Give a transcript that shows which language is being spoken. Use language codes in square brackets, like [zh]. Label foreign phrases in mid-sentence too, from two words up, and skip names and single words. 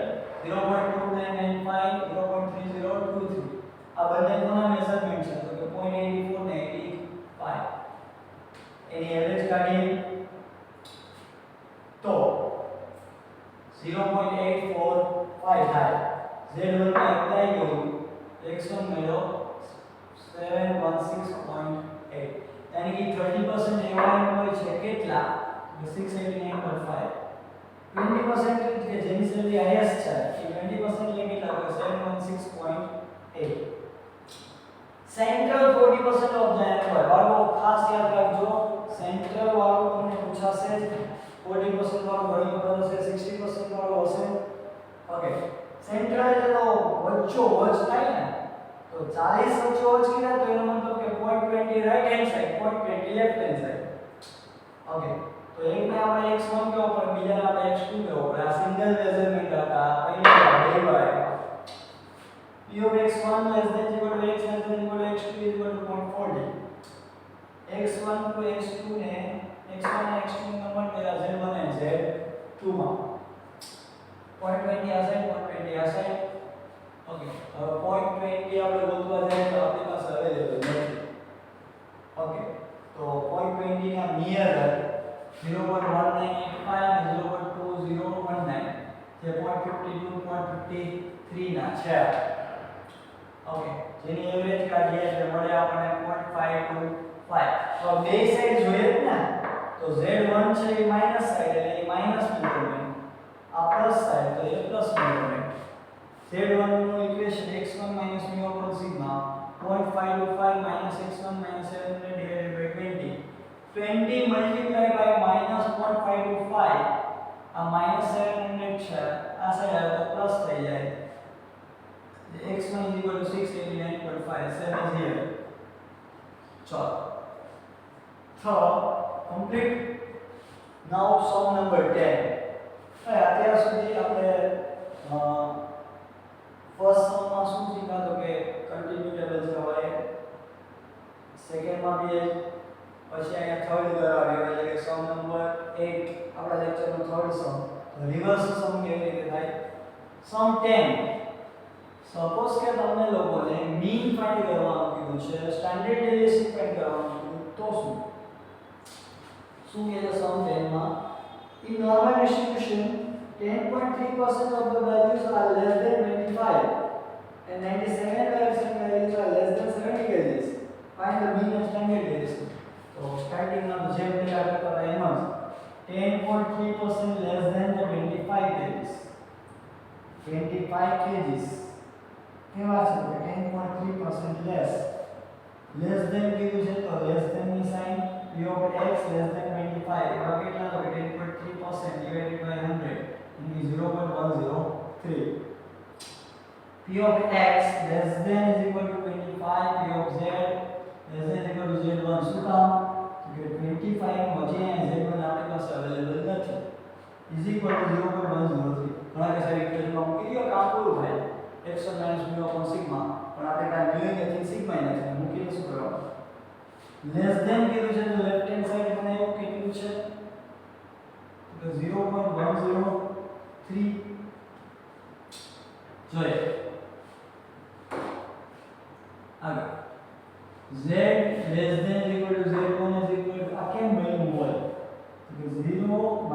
[gu] 0.2995 0.3023 આ બંને કોના મેઝરમેન્ટ છે તો કે 0.84 ને 85 એની એવરેજ કાઢીએ તો 0.845 થાય z1 ને એપ્લાય કર્યું x1 મેળવો 716.8 [hi] यानी कि [gu] 30% एवरेज હોય છે કેટલા 689.5 20% કે જેની સેલરી હાઈએસ્ટ છે એ 20% એટલે કેટલા હોય 716.8 સેન્ટ્રલ 40% [en] of the employ [gu] બાળકો ખાસ યાદ રાખજો સેન્ટ્રલ વાળો તમને પૂછાશે 40% વાળો ઘણી વખત હશે 60% વાળો હશે ઓકે સેન્ટ્રલ એટલે તો વચ્ચો વચ થાય ને तो 40 વચ્ચે વચ કર્યા તો એનો મતલબ કે 0.20 [en] right hand side [gu] 0.20 [en] left hand side [gu] ઓકે તો એક ને આપણે x1 કેવો પડે બીજાને આપણે x2 કેવો પડે આ [en] single measurement [gu] હતા પહેલા બે વાર [en] p of x1 less than [gu] equal to x less than [en] equal to x2 is equal to 0.40 x1 to x2 [gu] ને x1 અને x2 ને કન્વર્ટ કર્યા z1 અને z2 માં 0.20 આ સાઈડ 0.20 આ સાઈડ [hi] ओके अब [gu] 0.20 આપણે ગોતવા જાય તો આપણી પાસે અવેલેબલ નથી ઓકે તો 0.20 ના નિયર 0.1985 અને 0.2019 જે 0.52 0.53 ના છે ઓકે જેની એવરેજ કાઢીએ એટલે મળે આપણને 0.525 તો બે સાઈડ જોઈએ ને તો z1 છે એ [en] minus side [gu] એટલે એ [en] minus measurement [gu] આ [en] plus side [gu] તો એ [en] plus measurement [gu] z1 નું ઇક્વેશન [en] x1 mu upon sigma 0.525 x1 700 divided by 20 multiplied by -0.525 [gu] આ -700 છે આ સાઈડ આવે તો પ્લસ થઈ જાય [en] x1 is equal to 689.5 7 is here ચલો so complete now sum number 10 [gu] અત્યાર સુધી આપણે [en] first sum [gu] में શું શીખા તો કે [en] continue table [gu] છે હવે સેકન્ડ માં બી પછી અહીંયા થર્ડ કરાવ્યો એટલે કે [en] sum number 8 [gu] આપણા લેક્ચર નો થર્ડ સમ તો [en] reverse sum [gu] કેવી રીતે થાય સમ 10 સપોઝ કે તમને લોકોને [en] mean find [gu] કરવાનું કીધું છે [en] standard deviation find [gu] કરવાનું કીધું તો શું કે છે સમ 10 માં [en] in normal distribution 10.3% of the values are less than 25 and 97 values are less than 70 kgs. Find the mean and standard deviation. So starting now the same thing after the emerge 10.3% less than the 25 kgs. 25 kgs. [gu] કેવા છે તો 10.3% [en] less than [gu] કીધું છે તો [en] less than [gu] ની સાઇન [en] p of x less than 25 [gu] એવા કેટલા તો [en] 10.3% divided by 100 is 0.103 p of x less than is equal to 25 p of z less than is equal to z1 [gu] શું કામ તો કે 25 વચ્ચે z1 આપણી પાસે અવેલેબલ નથી [en] is equal to 0.103 [gu] ઘણા કે સારી ઇક્વેશનમાં મૂકી દો કામ પૂરું થાય [en] x1 - mu upon sigma [gu] પણ આપણે કાંઈ mu નથી sigma નથી મૂકીને શું કરવાનું [en] less than [gu] કીધું છે તો [en] left hand side [gu] બનાવ્યું કેટલું છે તો [en] 0.103 [gu] જોઈએ આગળ [en] z less than is equal to z1 is equal to [gu] આ કેમ બન્યું હોય તો [en] 0